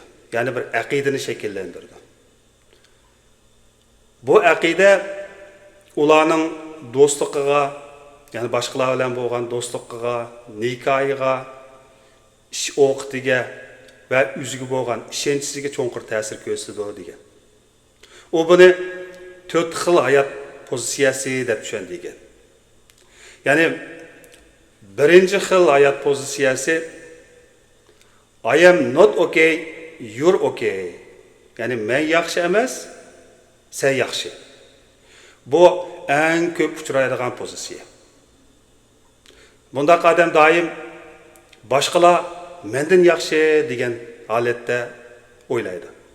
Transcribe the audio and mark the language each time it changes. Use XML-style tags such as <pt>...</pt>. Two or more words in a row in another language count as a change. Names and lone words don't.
<uz>Ya'ni bir aqidani shakllantirdi. Bu aqida ularning do'stligiga, ya'ni boshqalar bilan bo'lgan do'stligiga, nikohiga, ish o'qitiga va o'ziga bo'lgan ishonchiga cho'nqur ta'sir ko'rsatdi degan. U buni 4 xil hayot pozitsiyasi deb tushundigan. Ya'ni birinchi xil hayot pozitsiyasi</uz> <en>I am not okay, you're okay.</en> <uz>Ya'ni men yaxshi emas, sen yaxshi. Bu eng ko'p uchraydigan pozitsiya. Bundaq odam doim boshqalar mendan yaxshi degan holatda o'ylaydi.</uz>